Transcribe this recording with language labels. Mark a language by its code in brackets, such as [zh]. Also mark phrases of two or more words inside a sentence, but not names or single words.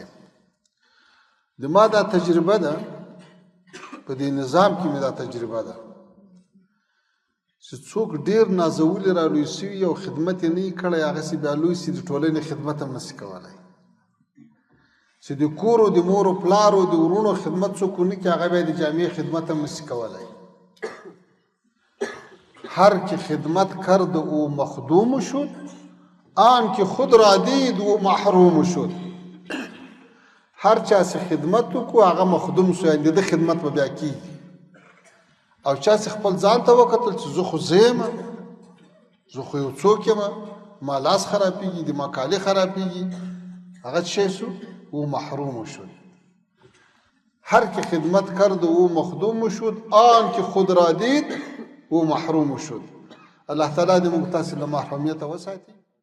[ps] د ما دا تجربه ده په دې نظام کې مې دا تجربه ده چې څوک ډېر نازولي را لوی سوي او خدمت یې نه یې کړی هغسې بیا لوی سي د ټولنې خدمت هم نسي کولی. چې د کور او د مور و پلار او د ورونو خدمت څوک ونه کړي هغه بیا د جامع خدمت هم نسي کولی. [fa] هر که خدمت کرد او مخدوم شد آن که خود را دید او محروم شد. [ps] هر چا چې خدمت وکړو هغه مخدوم شو یعنې د ده خدمت به بیا کېږي او چا چې خپل ځان ته وکتل چې زه خو زه یم زه خو یو څوک یم ما لاس خرابېږي د ما کالي خرابېږي هغه څه شو [fa] او محروم شد. هر که خدمت کرد او مخدوم شد آن که خود را دید او محروم شد. [ps] الله تعالی دې موږ تاسې له محرومیته وساتي.